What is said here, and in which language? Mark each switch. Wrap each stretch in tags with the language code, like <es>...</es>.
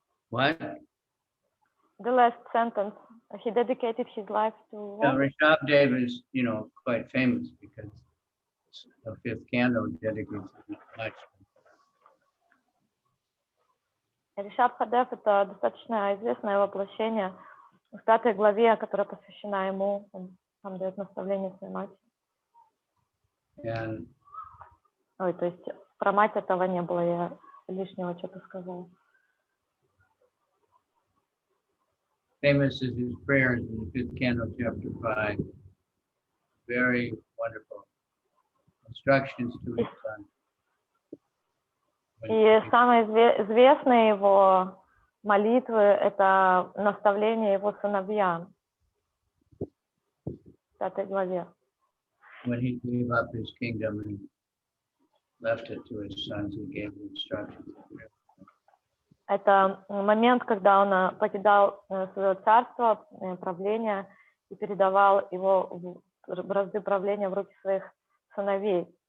<en>What? The last sentence. He dedicated his life to what? Rishabdev is, quite famous because the fifth canto dedicates much.</en> <ru>Ришабхадев — это достаточно известное воплощение в 5 главе, которая посвящена ему. Он там дает наставление своей матери. Ой, то есть про мать этого не было, я лишнего что-то сказала.</ru> <en>Famous is his prayers in the fifth canto, chapter 5. Very wonderful instructions to his son.</en> <ru>И самые известные его молитвы — это наставление его сыновьям в 5 главе.</ru> <en>When he gave up his kingdom and left it to his sons, he gave the instructions.</en> <ru>Это момент, когда он покидал свое царство, правление, и передавал его в бразды правления в руки своих сыновей.</ru>